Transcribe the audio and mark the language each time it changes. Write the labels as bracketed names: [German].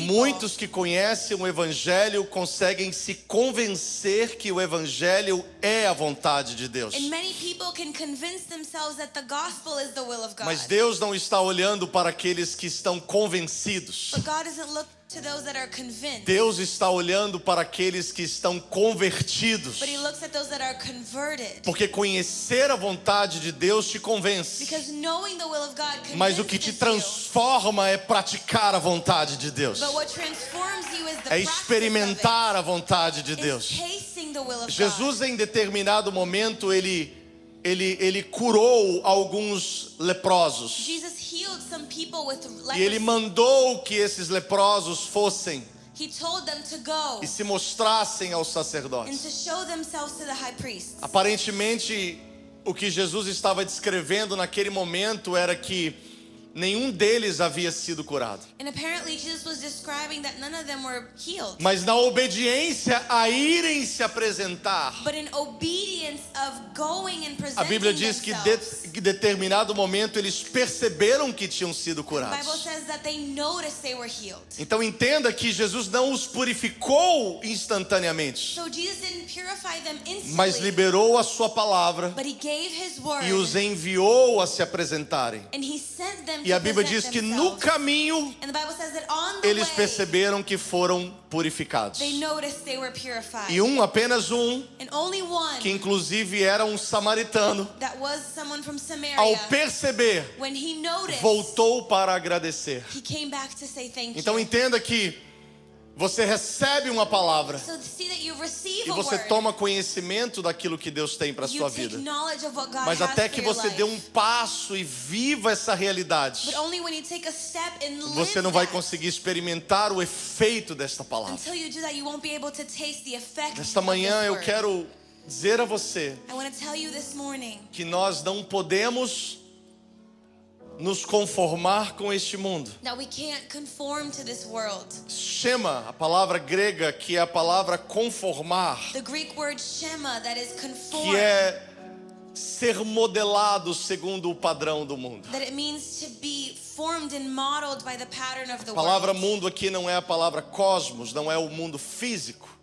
[Portuguese] muitos que conhecem o evangelho conseguem se convencer que o evangelho é a vontade de Deus. [English] And many people can convince themselves that the gospel is the will of God. [Portuguese] Mas Deus não está olhando para aqueles que estão convencidos. [English] But God doesn't look to those that are convinced. [Portuguese] Deus está olhando para aqueles que estão convertidos. [English] But he looks at those that are converted. [Portuguese] Porque conhecer a vontade de Deus te convence. [English] Because knowing the will of God [Portuguese] Mas o que te [English] convinces you. [Portuguese] transforma é praticar a vontade de Deus. [English] But what transforms you is the [Portuguese] É [English] practice [Portuguese] experimentar a vontade de [English] of it. [Portuguese] Deus. [English] It's tasting the will of God. [Portuguese] Jesus, em determinado momento, ele curou alguns leprosos. [English] Jesus healed some people with [Portuguese] E ele [English] leprosy. [Portuguese] mandou que esses leprosos fossem [English] He told them to go [Portuguese] e se mostrassem aos [English] and [Portuguese] sacerdotes. [English] to show themselves to the high priest. [Portuguese] Aparentemente, o que Jesus estava descrevendo naquele momento era que nenhum deles havia sido curado. [English] And apparently Jesus was describing that none of them were healed. [Portuguese] Mas na obediência a irem se apresentar, [English] But in obedience of going and [Portuguese] a [English] presenting [Portuguese] Bíblia diz que em determinado momento eles perceberam que tinham sido [English] the Bible [Portuguese] curados. [English] says that they noticed they were healed. [Portuguese] Então entenda que Jesus não os purificou instantaneamente, [English] So Jesus didn't purify them [Portuguese] mas [English] instantly, [Portuguese] liberou a sua palavra [English] but he gave his word [Portuguese] e os enviou a se apresentarem. [English] and he sent them [Portuguese] E a [English] to [Portuguese] Bíblia [English] present [Portuguese] diz que [English] themselves. [Portuguese] no caminho [English] And the Bible says that on the [Portuguese] eles [English] way [Portuguese] perceberam que foram purificados. [English] they noticed they were purified. [Portuguese] E apenas um, [English] And only one, [Portuguese] que inclusive era um samaritano, [English] that was someone from Samaria, [Portuguese] ao perceber, [English] when he noticed, [Portuguese] voltou para agradecer. [English] he came back to say thank [Portuguese] Então [English] you. [Portuguese] entenda que você recebe uma palavra [English] So see that you receive [Portuguese] e [English] a [Portuguese] você [English] word. [Portuguese] toma conhecimento daquilo que Deus tem para a [English] You [Portuguese] sua [English] take [Portuguese] vida. [English] knowledge of what God [Portuguese] Mas [English] has [Portuguese] até [English] for [Portuguese] que [English] your [Portuguese] você [English] life. [Portuguese] dê passo e viva essa realidade, [English] But only when you take a step and live [Portuguese] você não vai [English] that. [Portuguese] conseguir experimentar o efeito desta palavra. [English] Until you do that, you won't be able to taste the effect [Portuguese] Nesta [English] of [Portuguese] manhã [English] this [Portuguese] eu [English] word. [Portuguese] quero dizer a você [English] I want to tell you this morning [Portuguese] que nós não podemos nos conformar com este mundo. [English] that we can't conform to this world. [Portuguese] Shema, a palavra grega que é a palavra conformar, [English] The Greek word shema, that is conform, [Portuguese] que é ser modelado segundo o padrão do mundo. [English] that it means to be formed and modeled by the pattern of the [Portuguese] A palavra [English] world. [Portuguese] mundo aqui não é a palavra cosmos, não é o mundo físico,